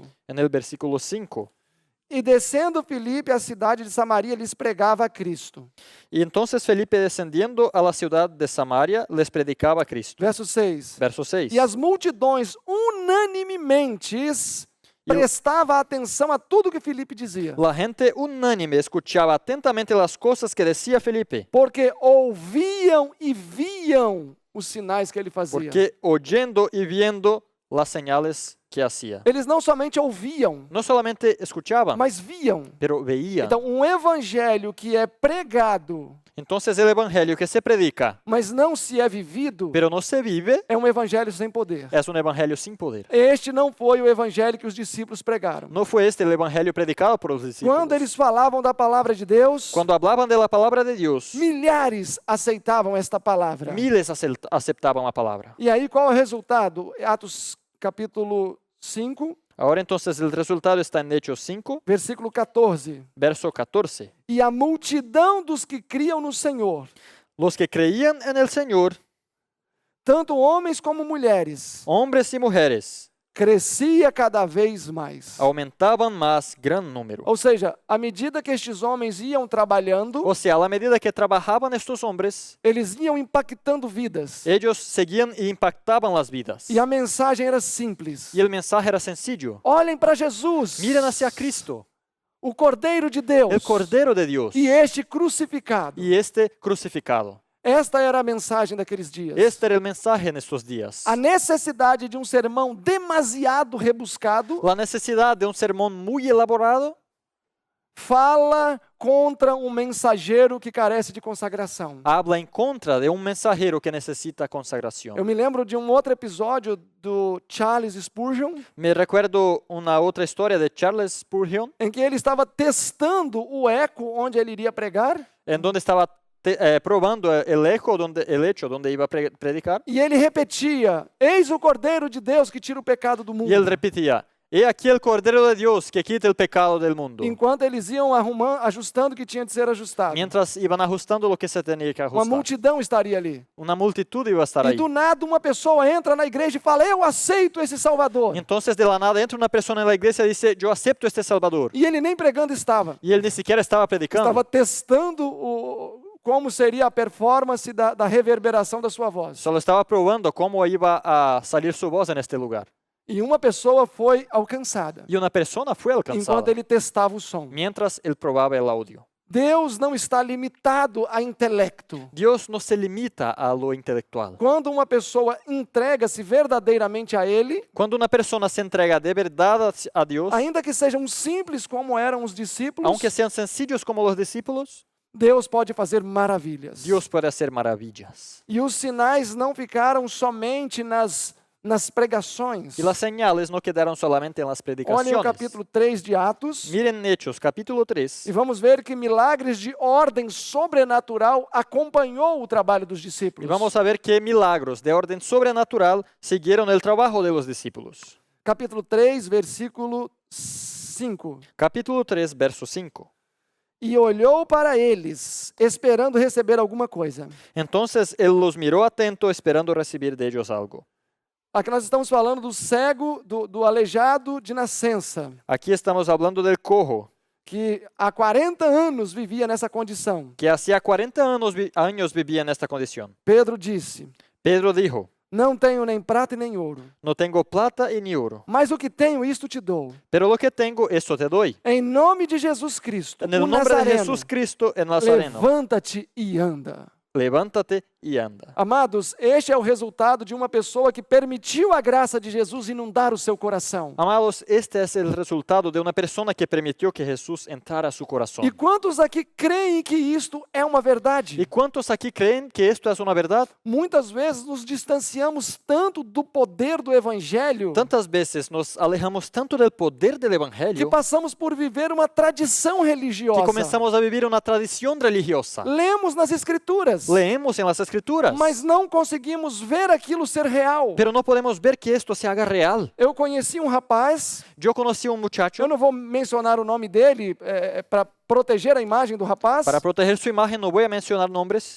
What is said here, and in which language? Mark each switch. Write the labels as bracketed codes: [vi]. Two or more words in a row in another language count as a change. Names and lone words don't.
[es] en el versículo 5. [pt] E descendo Filipe à cidade de Samaria, lhes pregava a Cristo. [es] Y entonces Felipe, descendiendo a la ciudad de Samaria, les predicaba a Cristo. [pt] Verso 6. [es] Verso 6. [pt] E as multidões unanimemente prestava atenção a tudo que Filipe dizia. [es] La gente unánime escuchaba atentamente las cosas que decía Felipe, [pt] Porque ouviam e viam os sinais que ele fazia. [es] porque oyendo y viendo las señales que hacía. [pt] Eles não somente ouviam, [es] No solamente escuchaban, [pt] mas viam. [es] pero veían. [pt] Então, um evangelho que é pregado, [es] Entonces el evangelio que se predica, [pt] mas não se é vivido, [es] pero no se vive, [pt] é um evangelho sem poder. [es] es un evangelio sin poder. [pt] Este não foi o evangelho que os discípulos pregaram. [es] No fue este el evangelio predicado por los discípulos. [pt] Quando eles falavam da palavra de Deus, [es] Cuando hablaban de la palabra de Dios, [pt] milhares aceitavam esta palavra. [es] miles aceptaban la palabra. [pt] E aí qual é o resultado? Atos capítulo 5, [es] Ahora entonces el resultado está en Hechos 5, [pt] versículo 14. [es] verso 14. [pt] E a multidão dos que criam no Senhor, [es] Los que creían en el Señor, [pt] tanto homens como mulheres, [es] hombres y mujeres, [pt] crescia cada vez mais. [es] aumentaban más gran número. [pt] Ou seja, à medida que estes homens iam trabalhando, [es] O sea, a la medida que trabajaban estos hombres, [pt] eles iam impactando vidas. [es] ellos seguían y impactaban las vidas. [pt] E a mensagem era simples. [es] Y el mensaje era sencillo. [pt] Olhem para Jesus, [es] Miren hacia Cristo, [pt] o Cordeiro de Deus, [es] el Cordero de Dios, [pt] e este crucificado. [es] y este crucificado. [pt] Esta era a mensagem daqueles dias. [es] Este era el mensaje en estos días. [pt] A necessidade de um sermão demasiado rebuscado [es] La necesidad de un sermón muy elaborado [pt] fala contra um mensageiro que carece de consagração. [es] Habla en contra de un mensajero que necesita consagración. [pt] Eu me lembro de um outro episódio do Charles Spurgeon, [es] Me recuerdo una otra historia de Charles Spurgeon, [pt] em que ele estava testando o eco onde ele iria pregar, [es] en donde estaba probando el hecho donde iba a predicar, [pt] e ele repetia: Eis o Cordeiro de Deus que tira o pecado do mundo. [es] y él repetía, he aquí el Cordero de Dios que quita el pecado del mundo. [pt] Enquanto eles iam ajustando o que tinha de ser ajustado. [es] Mientras iban ajustando lo que se tenía que [pt] Uma [es] ajustar. [pt] multidão estaria ali. [es] Una multitud iba a estar [pt] E [es] ahí. [pt] do nada uma pessoa entra na igreja e fala: Eu aceito esse Salvador. [es] Y entonces de la nada entra una persona en la iglesia y dice, yo acepto este Salvador. [pt] E ele nem pregando estava. [es] Y él ni siquiera estaba predicando. [pt] Estava testando como seria a performance da reverberação da sua voz. [es] Solo estaba probando cómo iba a salir su voz en este lugar. [pt] E uma pessoa foi alcançada [es] Y una persona fue alcanzada [pt] enquanto ele testava o som. [es] mientras él probaba el audio. [pt] Deus não está limitado a intelecto. [es] Dios no se limita a lo intelectual. [pt] Quando uma pessoa entrega-se verdadeiramente a Ele, [es] Cuando una persona se entrega de verdad a Dios, [pt] ainda que sejam simples como eram os discípulos, [es] aunque sean sencillos como los discípulos, [pt] Deus pode fazer maravilhas. [es] Dios puede hacer maravillas. [pt] E os sinais não ficaram somente nas pregações. [es] Y las señales no quedaron solamente en las [pt] Olhem o [es] predicaciones. [pt] capítulo 3 de Atos [es] Miren Hechos, capítulo 3. [pt] e vamos ver que milagres de ordem sobrenatural acompanhou o trabalho dos [es] Y [pt] discípulos. [es] vamos a ver qué milagros de orden sobrenatural siguieron el trabajo de los discípulos. [pt] Capítulo 3, versículo 5. [es] Capítulo 3, verso 5. [pt] E olhou para eles, esperando receber alguma coisa. [es] Entonces él los miró atento, esperando recibir de ellos algo. [pt] Aqui nós estamos falando do cego, do aleijado de nascença, [es] Aquí estamos hablando del cojo, [pt] que há 40 anos vivia nessa condição. [es] que hacía 40 años vivía en esta condición. [pt] Pedro disse: [es] Pedro dijo, [pt] Não tenho nem prata e nem ouro, [es] no tengo plata y ni oro, [pt] mas o que tenho, isto te dou. [es] pero lo que tengo, eso te doy. [pt] Em nome de Jesus Cristo, [es] En el [pt] o [es] nombre de [pt] Nazareno, [es] Jesús Cristo, el Nazareno, [pt] levanta-te e anda. [es] levántate y anda. [pt] Amados, este é o resultado de uma pessoa que permitiu a graça de Jesus inundar o seu coração. [es] Amados, este es el resultado de una persona que permitió que Jesús entrara a su corazón. [pt] E quantos aqui creem que isto é uma verdade? [es] ¿Y cuántos aquí creen que esto es una verdad? [pt] Muitas vezes nos distanciamos tanto do poder do Evangelho [es] Tantas veces nos alejamos tanto del poder del [pt] que [es] Evangelio [pt] passamos por viver uma tradição religiosa. [es] que comenzamos a vivir una tradición religiosa. [pt] Lemos nas Escrituras, [es] Leemos en las Escrituras, [pt] mas não conseguimos ver aquilo ser real. [es] pero no podemos ver que esto se haga real. [pt] Eu conheci um rapaz, [es] Yo conocí a un muchacho, [pt] eu não vou mencionar o nome dele para proteger a imagem do rapaz, [es] para proteger su imagen no voy a mencionar nombres,